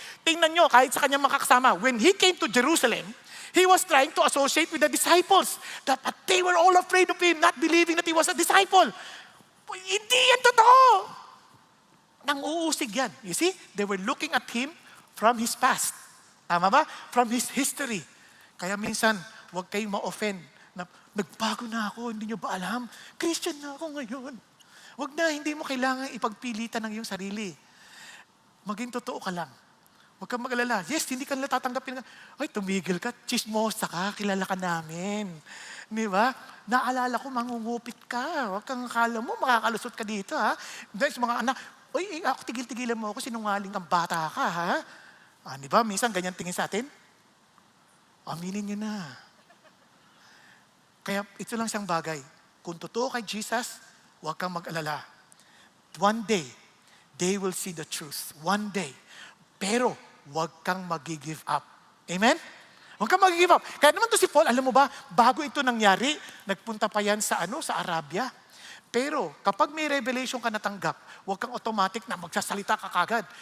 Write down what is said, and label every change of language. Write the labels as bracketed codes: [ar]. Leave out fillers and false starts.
[tl] Tingnan niyo, kahit sa kanyang makakasama, [en] when he came to Jerusalem, he was trying to associate with the disciples. But they were all afraid of him, not believing that he was a disciple. [tl] Hindi yan totoo. Nang-uusig yan. [en] You see, they were looking at him from his past. [tl] Tama ba? [en] From his history. [tl] Kaya minsan, huwag kayong ma-offend. Nagbago na ako, hindi nyo ba alam? Christian na ako ngayon. Huwag na, hindi mo kailangan ipagpilitan ng iyong sarili. Maging totoo ka lang. Huwag kang mag-alala. Yes, hindi ka nila tatanggapin. Ay, tumigil ka, chismosa ka, kilala ka namin. Di ba? Naalala ko, mangungupit ka. Huwag kang akala mo, makakalusot ka dito, ha? Guys, mga anak, uy, ako tigil-tigilan mo ako, sinungaling kang bata ka, ha? Di ba? Minsan, ganyan tingin sa atin. Aminin nyo na. Kaya, ito lang siyang bagay. Kung totoo kay Jesus, huwag kang mag-alala. [en] One day, they will see the truth. One day. [tl] Pero, huwag kang mag-give up. Amen? Huwag kang mag-give up. Kaya naman to si Paul, alam mo ba, bago ito nangyari, nagpunta pa yan sa Arabia. Pero, kapag may revelation ka natanggap, huwag kang automatic na magsasalita ka kagad.